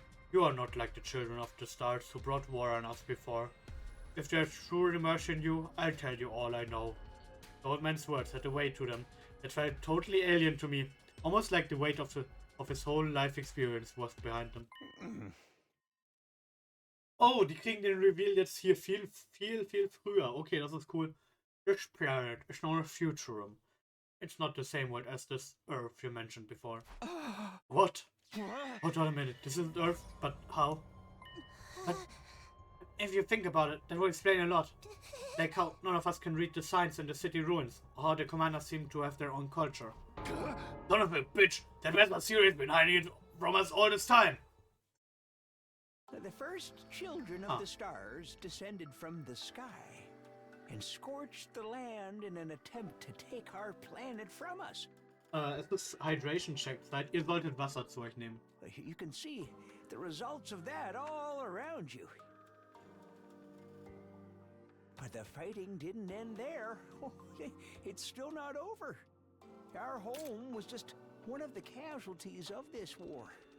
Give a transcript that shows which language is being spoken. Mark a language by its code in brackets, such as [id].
[en] You are not like the children of the stars who brought war on us before. If there's true remorse in you, I'll tell you all I know. The old man's words had a weight to them that felt totally alien to me, almost like the weight of his whole life experience was behind them. [de] Oh, die kriegen den Reveal jetzt hier viel früher. [en] Okay, [de] das ist cool. [en] This planet is not a futurum. It's not the same world as this Earth you mentioned before. What? Hold on a minute, this isn't Earth, but how? But if you think about it, that will explain a lot. Like how none of us can read the signs in the city ruins, or how the commanders seem to have their own culture. Son of a bitch, that Vespa series been hiding it from us all this time! The first children of the stars descended from the sky and scorched the land in an attempt to take our planet from us. [de] Es ist Hydration Check Zeit. Ihr solltet Wasser zu euch nehmen. [en] You can see the results of that all around you. But the fighting didn't end there. It's still not over. Our home was just one of the casualties of this war.